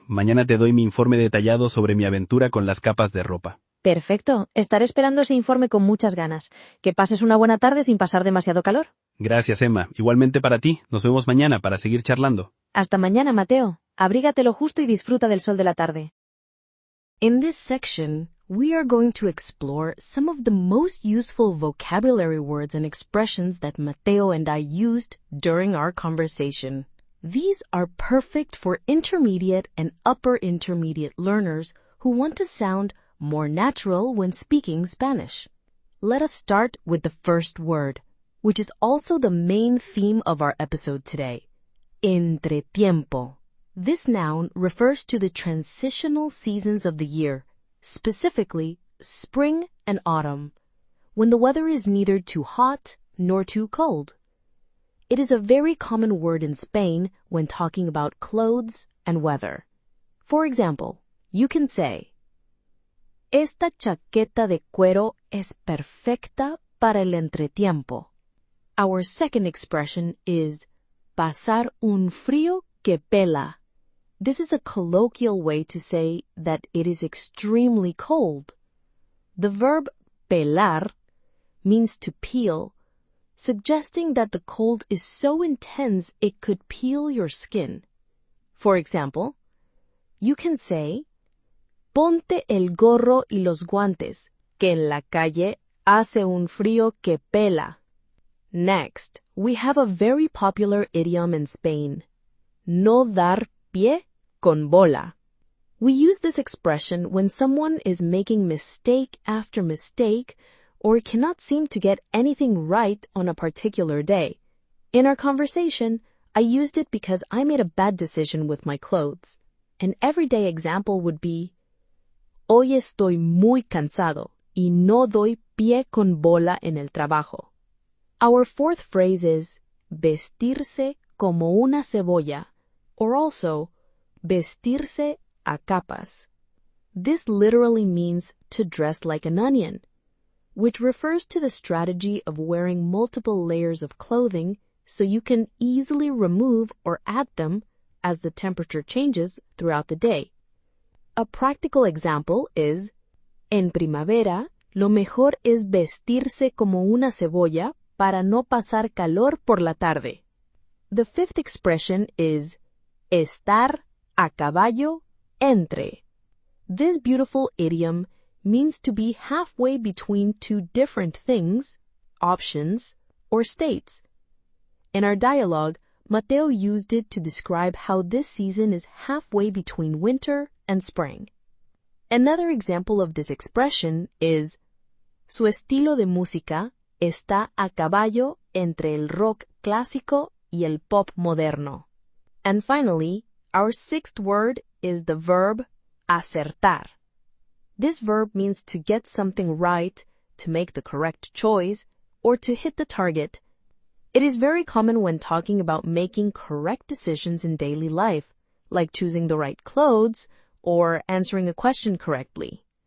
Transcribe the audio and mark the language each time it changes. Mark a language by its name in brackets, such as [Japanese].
[Spanish] Mañana te doy mi informe detallado sobre mi aventura con las capas de ropa. Perfecto. Estaré esperando ese informe con muchas ganas. Que pases una buena tarde sin pasar demasiado calor. Gracias, Emma. Igualmente para ti. Nos vemos mañana para seguir charlando. Hasta mañana, Mateo. Abrígate lo justo y disfruta del sol de la tarde. [English] In this section, we are going to explore some of the most useful vocabulary words and expressions that Mateo and I used during our conversation. These are perfect for intermediate and upper intermediate learners who want to sound more natural when speaking Spanish. Let us start with the first word, which is also the main theme of our episode today. Entretiempo. This noun refers to the transitional seasons of the year, specifically spring and autumn, when the weather is neither too hot nor too cold. It is a very common word in Spain when talking about clothes and weather. For example, you can say, [Spanish] Esta chaqueta de cuero es perfecta para el entretiempo. [English] Our second expression is [Spanish] pasar un frío que pela. [English] This is a colloquial way to say that it is extremely cold. The verb pelar means to peel, suggesting that the cold is so intense it could peel your skin. For example, you can say, [Spanish] Ponte el gorro y los guantes, que en la calle hace un frío que pela. [English] Next, we have a very popular idiom in Spain, [Spanish] no dar pie con bola. [English] We use this expression when someone is making mistake after mistake or cannot seem to get anything right on a particular day. In our conversation, I used it because I made a bad decision with my clothes. An everyday example would be, [Spanish] Hoy estoy muy cansado y no doy pie con bola en el trabajo. [English] Our fourth phrase is [Spanish] vestirse como una cebolla, [English] or also [Spanish] vestirse a capas. [English] This literally means to dress like an onion, which refers to the strategy of wearing multiple layers of clothing so you can easily remove or add them as the temperature changes throughout the day. A practical example is, [Spanish] en primavera, lo mejor es vestirse como una cebolla para no pasar calor por la tarde. [English] The fifth expression is, [Spanish] estar a caballo entre. [English] This beautiful idiom means to be halfway between two different things, options, or states. In our dialogue, Mateo used it to describe how this season is halfway between winter and spring. Another example of this expression is, [Spanish] su estilo de música está a caballo entre el rock clásico y el pop moderno. [English] And finally, our sixth word is the verb acertar. This verb means to get something right, to make the correct choice, or to hit the target. It is very common when talking about making correct decisions in daily life, like choosing the right clothes or answering a question correctly.